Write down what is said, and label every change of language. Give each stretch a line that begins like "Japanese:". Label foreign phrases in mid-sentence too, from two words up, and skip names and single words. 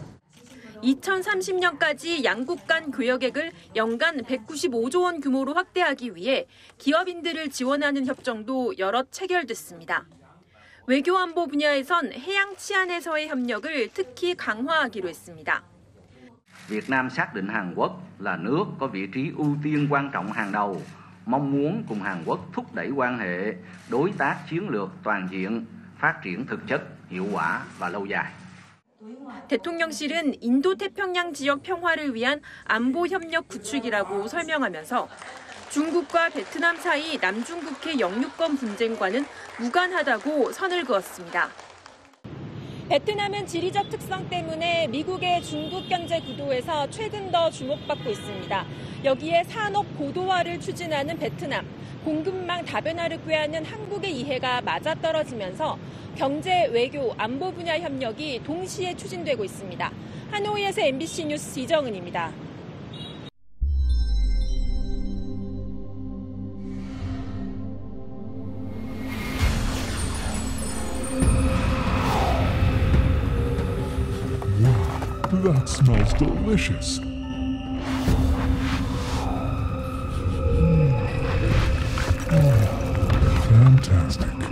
Korean: 2030년까지 양국 간 교역액을 연간 195조 원 규모로 확대하기 위해 기업인들을 지원하는 협정도 여럿 체결됐습니다. 외교안보 분야에선 해양 치안에서의 협력을 특히 강화하기로 했습니다.
Vietnamese: Việt Nam xác định Hàn Quốc là nước có vị trí ưu tiên quan trọng hàng đầu, mong muốn cùng Hàn Quốc thúc đẩy quan hệ đối tác chiến lược toàn diện, phát triển thực chất, hiệu quả và lâu dài.
Korean: 대통령실은 인도태평양 지역 평화를 위한 안보 협력 구축이라고 설명하면서 중국과 베트남 사이 남중국해 영유권 분쟁과는 무관하다고 선을 그었습니다. 베트남은 지리적 특성 때문에 미국의 중국 경제 구도에서 최근 더 주목받고 있습니다. 여기에 산업 고도화를 추진하는 베트남, 공급망 다변화를 꾀하는 한국의 이해가 맞아떨어지면서 경제, 외교, 안보 분야 협력이 동시에 추진되고 있습니다. 하노이에서 MBC 뉴스 이정은입니다.
English: That smells delicious. Fantastic.